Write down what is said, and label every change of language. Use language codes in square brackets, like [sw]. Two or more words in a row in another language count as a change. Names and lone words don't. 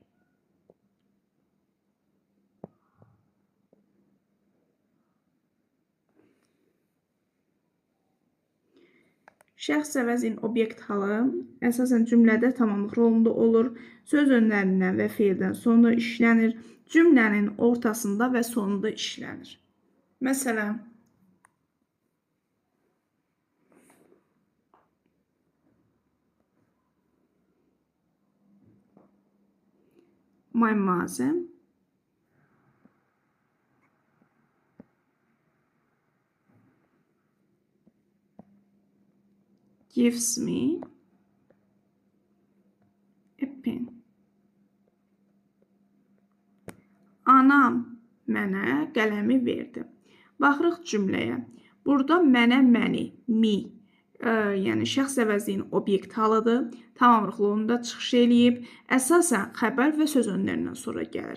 [az] Şəxs əvəzin obyekt halı əsasən cümlədə tamamlıq rolunda olur. Söz önlərindən və feildən sonra işlənir. Cümlənin ortasında və sonunda işlənir. Məsələn, [en] my mother gives me a pen. [az] Anam mənə qələmi verdi. Baxırıq cümləyə. Burada mənə, məni, me, yəni şəxs əvəzliyin obyekt halıdır. Tamamlıq rolunda çıxış eləyib. Əsasən xəbər və söz önlərindən sonra gəlir.